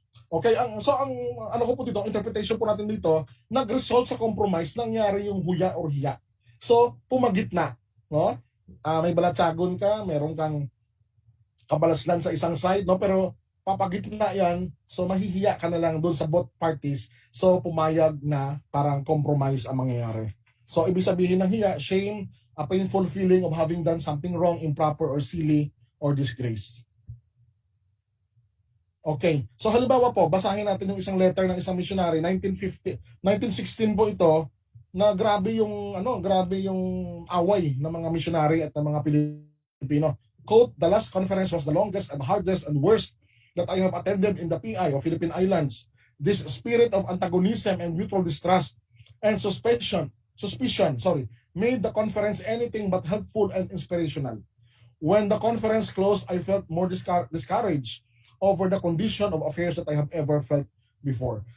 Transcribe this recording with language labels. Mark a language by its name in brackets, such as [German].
[Filipino] Okay, ang ano ko po dito, ang interpretation po natin dito, nag-result sa compromise, nangyari yung huya or hiya. So, pumagitna, no? May balatsagon ka, meron kang kabalaslan sa isang side, no? Pero papagitna yan, so mahihiya ka na lang doon sa [English] both parties. [Filipino] So, pumayag na parang compromise ang mangyayari. So, ibig sabihin ng hiya, [English] shame, a painful feeling of having done something wrong, improper, or silly, or disgrace. Okay. [Filipino] So halimbawa po, basahin natin yung isang letter ng isang missionary, 1916 po ito, na grabe yung away ng mga missionary at ng mga Pilipino. [English] Quote, "The last conference was the longest and hardest and worst that I have attended in the PI or Philippine Islands. This spirit of antagonism and mutual distrust and suspicion, made the conference anything but helpful and inspirational. When the conference closed, I felt more discouraged over the condition of affairs that I have ever felt before."